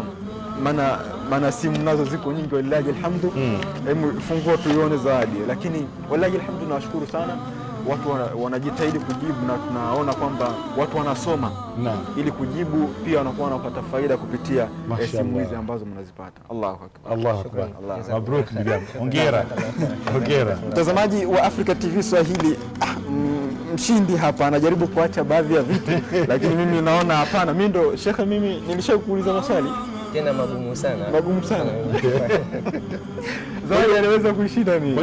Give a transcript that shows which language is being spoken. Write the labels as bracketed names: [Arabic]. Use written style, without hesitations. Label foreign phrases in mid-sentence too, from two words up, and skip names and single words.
[Swahili] Maana simu nazo ziko nyingi [Arabic] والله الحمد. [Swahili] Hebu fungua tuione zawadi. Lakini [Arabic] والله الحمد [Swahili] nashukuru sana. Watu wanajitahidi kujibu na tunaona kwamba watu wanasoma ili kujibu, pia wanakuwa wanapata faida kupitia simu hizi ambazo mnazipata. [Arabic] الله أكبر. الله أكبر. [Swahili] Mabruk ndugu. Hongera. Hongera. Mtazamaji wa Africa TV Swahili, mshindi hapa anajaribu kuacha baadhi ya vitu lakini mimi naona hapana. Mimi ndo Sheikh, mimi nilishakuuliza maswali tena magumu sana. Magumu sana. Zawadi anaweza kuishinda mimi.